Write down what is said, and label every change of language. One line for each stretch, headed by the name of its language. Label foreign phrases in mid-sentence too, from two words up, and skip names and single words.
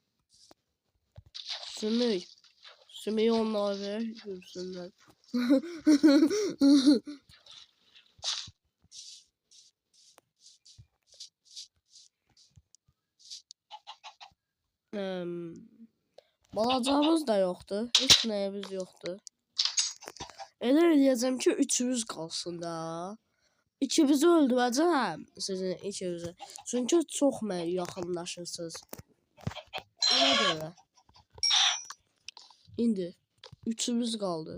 Turkish: Sümük. Sümüğü onlara ver. Görsünler. Balacağımız da yoktu. Hiç neyimiz yoktu.
Azerbaijani: Elə eləyəcəm ki, üçümüz qalsın da. İkimizi öldürəcəm sizin ikinizi. Çünki çox mənə yaxınlaşırsınız. Ona görə. İndi üçümüz qaldı.